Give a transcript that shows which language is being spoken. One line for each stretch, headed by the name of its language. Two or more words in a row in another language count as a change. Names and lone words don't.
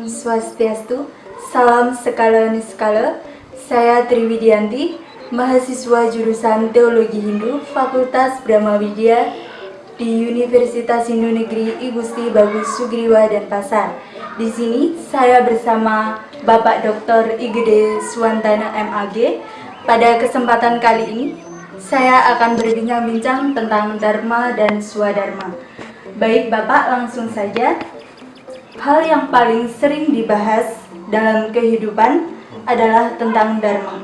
Indonesian: Swastiastu, salam skala niskala. Saya Triwidianti, mahasiswa jurusan Teologi Hindu, Fakultas Brahma Widya di Universitas Hindu Negeri I Gusti Bagus Sugriwa Denpasar. Di sini saya bersama Bapak Dr. Igede Suwantana MAG. Pada kesempatan kali ini, saya akan berbincang-bincang tentang Dharma dan Swadharma. Baik Bapak, langsung saja. Hal yang paling sering dibahas dalam kehidupan adalah tentang Dharma.